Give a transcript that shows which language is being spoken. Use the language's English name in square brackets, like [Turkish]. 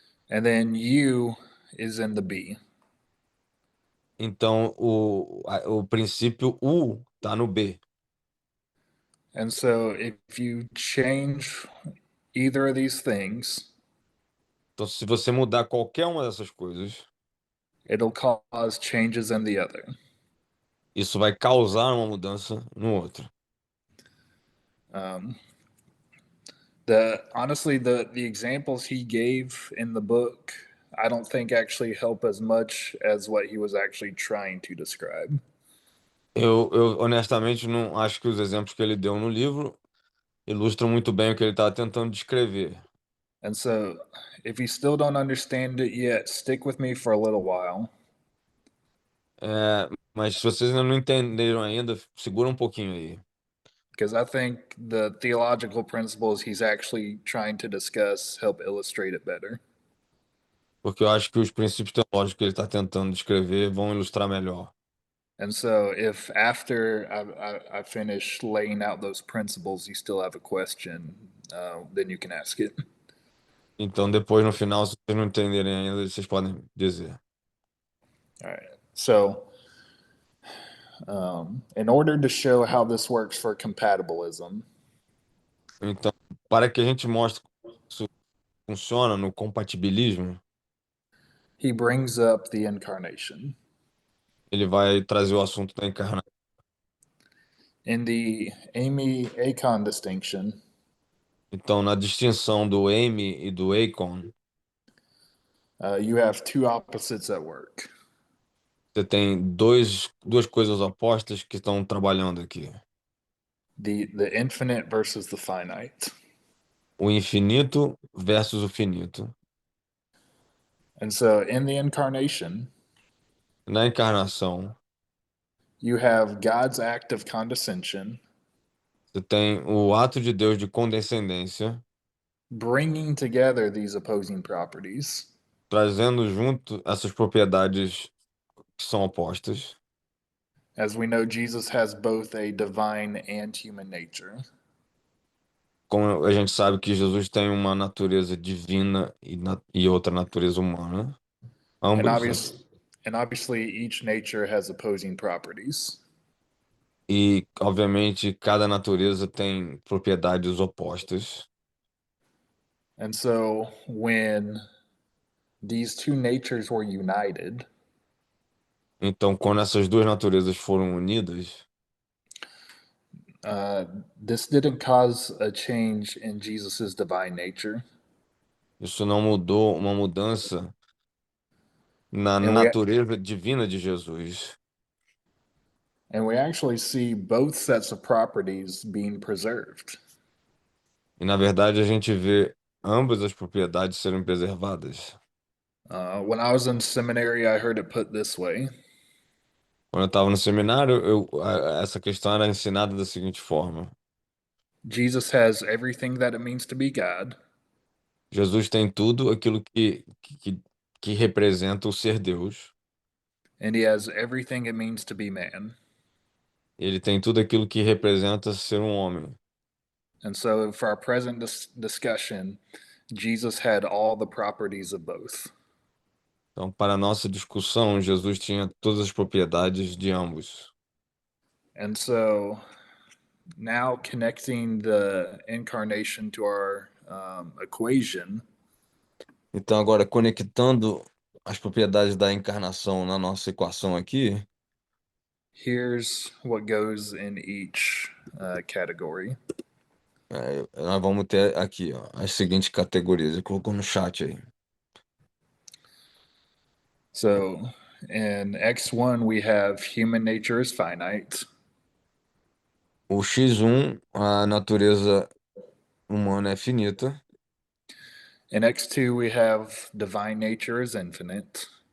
[English] And then U is in the B. [Portuguese] então o princípio U está no B. [English] And so if you change either of these things, [Portuguese] Então, se você mudar qualquer uma dessas coisas, [English] it'll cause changes in the other. [Portuguese] isso vai causar uma mudança no outro. [English] Honestly, the examples he gave in the book, I don't think actually help as much as what he was actually trying to describe. [Portuguese] Eu honestamente não acho que os exemplos que ele deu no livro ilustram muito bem o que ele estava tentando descrever. [English] And so, if you still don't understand it yet, stick with me for a little while. [Portuguese] Mas se vocês ainda não entenderam ainda, segura um pouquinho aí. [English] Because I think the theological principles he's actually trying to discuss help illustrate it better. [Portuguese] Porque eu acho que os princípios teológicos que ele está tentando descrever vão ilustrar melhor. [English] And so, if after I finish laying out those principles, you still have a question, then you can ask it. [Portuguese] Então, depois, no final, se vocês não entenderem ainda, vocês podem dizer. [English] All right. So, in order to show how this works for compatibilism, [Portuguese] Então, para que a gente mostre como isso funciona no compatibilismo, [English] he brings up the incarnation. [Portuguese] ele vai trazer o assunto da encarnação. [English] In the Amy Acon distinction, [Portuguese] Então, na distinção do Amy e do Acon, [English] you have two opposites at work. [Portuguese] você tem duas coisas opostas que estão trabalhando aqui. [English] The infinite versus the finite. [Portuguese] O infinito versus o finito. [English] And so in the incarnation, [Portuguese] Na encarnação, [English] you have God's act of condescension [Portuguese] você tem o ato de Deus de condescendência, [English] bringing together these opposing properties. [Portuguese] trazendo junto essas propriedades que são opostas. [English] As we know, Jesus has both a divine and human nature. [Portuguese] Como a gente sabe que Jesus tem uma natureza divina e outra natureza humana, [English] And, [Portuguese] ambas, né? [English] obviously, each nature has opposing properties. [Portuguese] E, obviamente, cada natureza tem propriedades opostas. [English] And so when these two natures were united, [Portuguese] Então, quando essas duas naturezas foram unidas, [English] this didn't cause a change in Jesus's divine nature. [Portuguese] isso não mudou uma mudança na [English] And we [Portuguese] natureza divina de Jesus. [English] and we actually see both sets of properties being preserved. [Portuguese] E, na verdade, a gente vê ambas as propriedades serem preservadas. [English] When I was in seminary, I heard it put this way: [Portuguese] Quando eu estava no seminário, essa questão era ensinada da seguinte forma: [English] Jesus has everything that it means to be God, [Portuguese] Jesus tem tudo aquilo que representa o ser Deus. [English] and he has everything it means to be man. [Portuguese] Ele tem tudo aquilo que representa ser um homem. [English] And so, for our present discussion, Jesus had all the properties of both. [Portuguese] Então, para a nossa discussão, Jesus tinha todas as propriedades de ambos. [English] And so, now connecting the incarnation to our equation, [Portuguese] Então, agora, conectando as propriedades da encarnação na nossa equação aqui, [English] here's what goes in each category. [Portuguese] nós vamos ter aqui, ó, as seguintes categorias. Ele colocou no chat aí. [English] So, in X1, we have human nature is finite. [Portuguese] O X1, a natureza humana é finita. [English] In X2, we have divine nature is infinite.